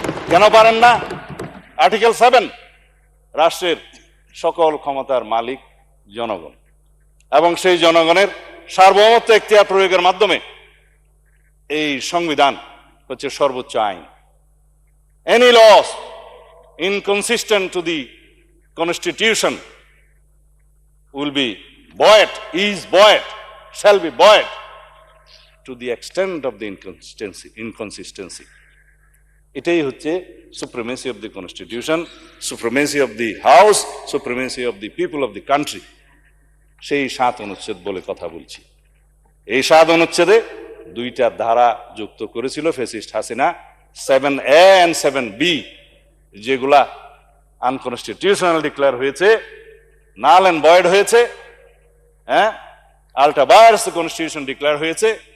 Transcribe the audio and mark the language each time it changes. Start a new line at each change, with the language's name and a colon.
Bangla: কেন পারেন না? আর্টিকেল 7, রাষ্ট্রের সকল ক্ষমতার মালিক জনগণ, এবং সেই জনগণের সার্বভৌমত্ব এখতিয়ার প্রয়োগের মাধ্যমে এই সংবিধান হচ্ছে সর্বোচ্চ আইন।
English: Any laws inconsistent to the constitution will be buoyed, is buoyed, shall be buoyed to the extent of the inconsistency.
Bangla: এটাই হচ্ছে
English: supremacy of the constitution, supremacy of the house, supremacy of the people of the country.
Bangla: সেই 7 অনুচ্ছেদ বলে কথা বলছি। এই 7 অনুচ্ছেদে 2টা ধারা যুক্ত করেছিল fascist Hasina, 7A and 7B, যেগুলা আনকনস্টিটিউশনাল ডিক্লেয়ার হয়েছে, নাল এন্ড ভয়েড হয়েছে, হ্যাঁ, আল্টা ভায়ার্স কনস্টিটিউশন ডিক্লেয়ার হয়েছে।